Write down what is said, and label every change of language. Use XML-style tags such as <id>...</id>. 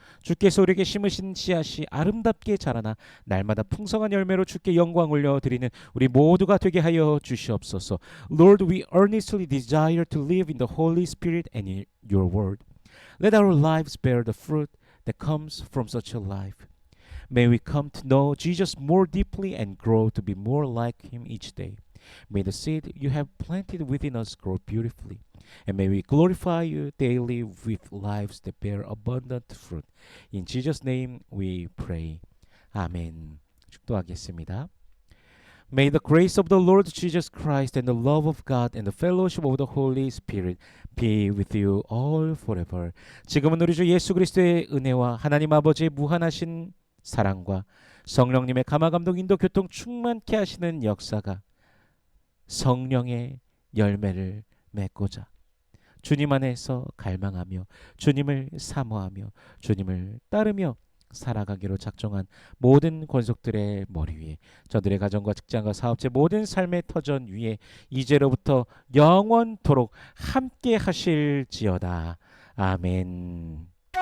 <ko>주께서 우리에게 심으신 씨앗이 아름답게 자라나 날마다 풍성한 열매로 주께 영광 올려드리는 우리 모두가 되게 하여 주시옵소서.</ko> <en>Lord, we earnestly desire to live in the Holy Spirit and in your word. Let our lives bear the fruit that comes from such a life. May we come to know Jesus more deeply and grow to be more like him each day. May the seed you have planted within us grow beautifully. And may we glorify you daily with lives that bear abundant fruit. In Jesus' name we pray. 아멘.</en> <ko>축도하겠습니다.</ko> <en>May the grace of the Lord Jesus Christ and the love of God and the fellowship of the Holy Spirit be with you all forever.</en> <ko>지금은 우리 주 예수 그리스도의 은혜와 하나님 아버지의 무한하신 사랑과 성령님의 감화감동 인도 교통 충만케 하시는 역사가 성령의 열매를 맺고자 주님 안에서 갈망하며 주님을 사모하며 주님을 따르며 살아가기로 작정한 모든 권속들의 머리 위에 저들의 가정과 직장과 사업체 모든 삶의 터전 위에 이제로부터 영원토록 함께 하실지어다. 아멘.</ko>